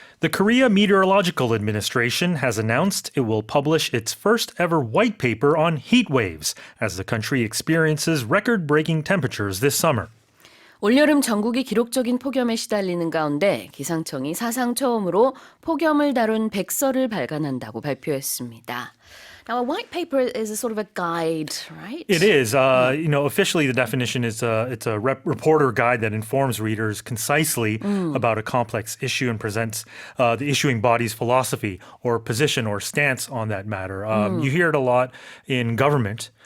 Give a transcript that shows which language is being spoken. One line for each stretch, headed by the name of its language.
English: The Korea Meteorological Administration has announced it will publish its first ever white paper on heat waves as the country experiences record-breaking temperatures this summer.
Korean: 올여름 전국이 기록적인 폭염에 시달리는 가운데 기상청이 사상 처음으로 폭염을 다룬 백서를 발간한다고 발표했습니다.
English: Now, a white paper is a sort of a guide, right? It is. Officially, the definition is it's a reporter guide that informs readers concisely about a complex issue and presents the issuing body's philosophy or position or stance on that matter. You hear it a lot in government.